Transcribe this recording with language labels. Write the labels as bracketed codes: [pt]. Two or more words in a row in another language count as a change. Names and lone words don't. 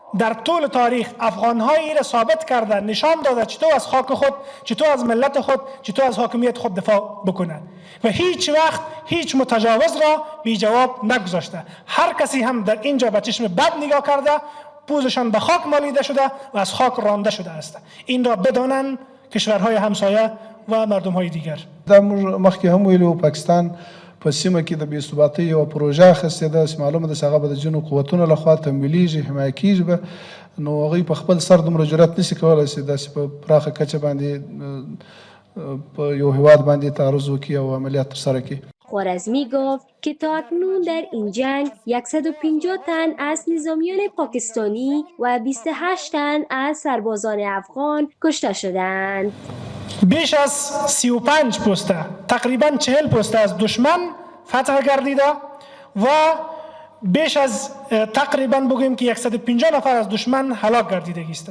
[fa] در طول تاریخ افغان‌هایی را ثابت کرده، نشان داده چطور از خاک خود، چطور از ملت خود، چطور از حاکمیت خود دفاع بکنه و هیچ وقت هیچ متجاوز را بی جواب نگذاشته. هر کسی هم در اینجا به چشم بد نگاه کرده، پوزشان به خاک مالیده شده و از خاک رانده شده است. این را بدانند کشورهای همسایه و مردم‌های دیگر. [ps] دا مخکې هم ویلو پاکستان په سیمه کې د بې ثباتۍ یوه پروژه اخیستې ده چې معلومه ده چې هغه به د ځینو قوتونو لخوا تمویلیږي، حمایه کېږي به، نو هغوی په خپل سر دومره جرأت نشي کولی چې داسې په پراخه کچه باندې په یو هیواد باندې تعرض وکړي او عملیات ترسره کړي. [fa] خوارزمی گفت که تا اکنون در این جنگ 150 تن از نظامیان پاکستانی و 28 تن از سربازان افغان کشته شدند. بیش از 35 پسته، تقریبا 40 پسته از دشمن فتح گردیده و بیش از تقریبا بگوییم که 150 نفر از دشمن هلاک گردیده است.